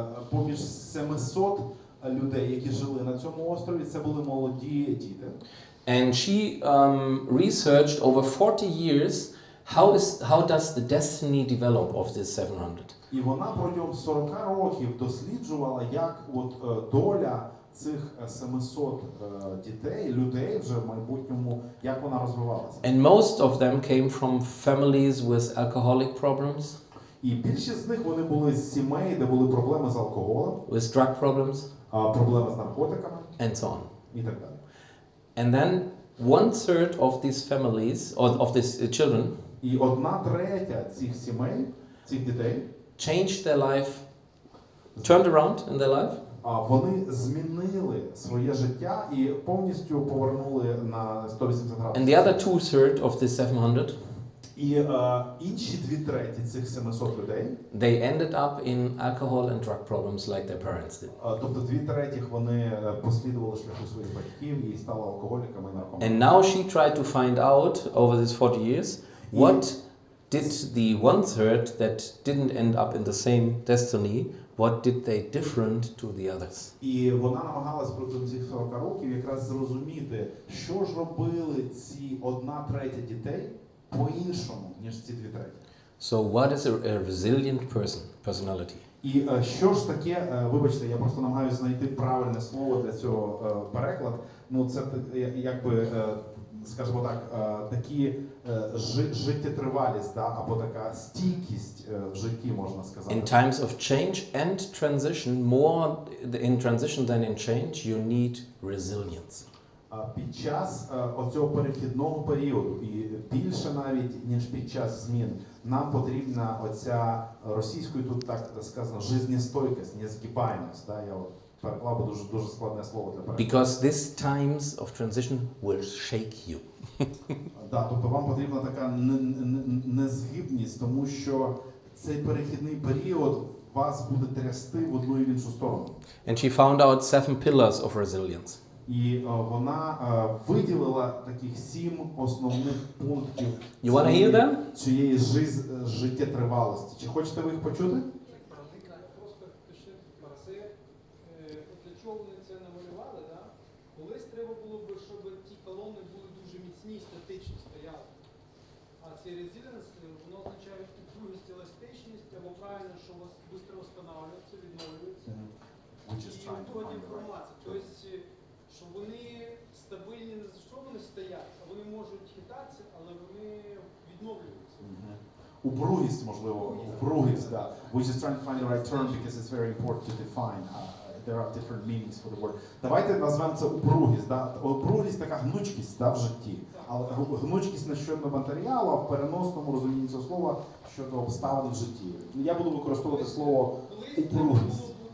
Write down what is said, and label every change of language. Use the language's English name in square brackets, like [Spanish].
[Ukrainian] поміж 700 людей, які жили на цьому острові. Це були молоді діти. [English] And she researched over 40 years how does the destiny develop of this 700. [Ukrainian] І вона протягом 40 років досліджувала, як доля цих 700 дітей, людей вже в майбутньому, як вона розвивалася. [English] And most of them came from families with alcoholic problems, [Ukrainian] І більшість з них вони були з сімей, де були проблеми з алкоголем, [English] with drug problems, [Ukrainian] проблеми з наркотиками [English] and so on. [Ukrainian] і так далі. [English] And then 1/3 of these families, or of these children, [Ukrainian] І 1/3 цих сімей, цих дітей, [English] changed their life, turned around in their life, [Ukrainian] вони змінили своє життя і повністю повернули на 180 [English] and [Ukrainian] градусів. [English] the other 2/3 of the 700, [Ukrainian] І інші 2/3 цих 700 людей, [English] they ended up in alcohol and drug problems like their parents did. [Ukrainian] тобто 2/3 вони послідували шляху своїх батьків і стали алкоголіками і наркоманами. [English] And now she tried to find out over these 40 years what did the 1/3 that didn't end up in the same destiny, what did they different to the others? [Ukrainian] І вона намагалась протягом цих 40 років якраз зрозуміти, що ж робили ці 1/3 дітей по-іншому, ніж ці 2/3. [English] So what is a resilient personality? [Ukrainian] І що ж таке, вибачте, я просто намагаюся знайти правильне слово для цього переклад. Ну це якби, скажімо так, такі життєтривалість, да, або така стійкість в житті, можна сказати. [English] In times of change and transition, more in transition than in change, you need resilience. [Ukrainian] Під час оцього перехідного періоду, і більше навіть, ніж під час змін, нам потрібна оця російською тут так сказано жизнестойкість, незгибаємость. Да? Я переклав би дуже складне слово для перекладу. [English] Because these times of transition will shake you. [Ukrainian] Да, тобто вам потрібна така незгибність, тому що цей перехідний період вас буде трясти в одну і в іншу сторону. [English] And she found out 7 pillars of resilience. [Ukrainian] І вона виділила таких 7 основних пунктів цієї життєтривалості. Чи хочете ви їх почути? Просто пиши Марси, для чого вони це намалювали, да? Колись треба було б, щоб ті колони були дуже міцні, статичні стояли. А цей резиліенс, воно означає упругість, еластичність, або правильно, що у вас швидко встановлюється, відновлюється. І тоді інформація. Тобто, що вони стабільні, не за що вони стоять, а вони можуть хитатися, але вони відновлюються. Упругість, можливо, упругість, да. [English] We're just trying to find the right term because it's very important to define. There are different meanings for the word. [Ukrainian] Давайте назвемо це упругість, да. Упругість така гнучкість, да, в житті. Але гнучкість не щодо матеріалу, а в переносному розумінні цього слова щодо обставин в житті. Я буду використовувати слово упругість.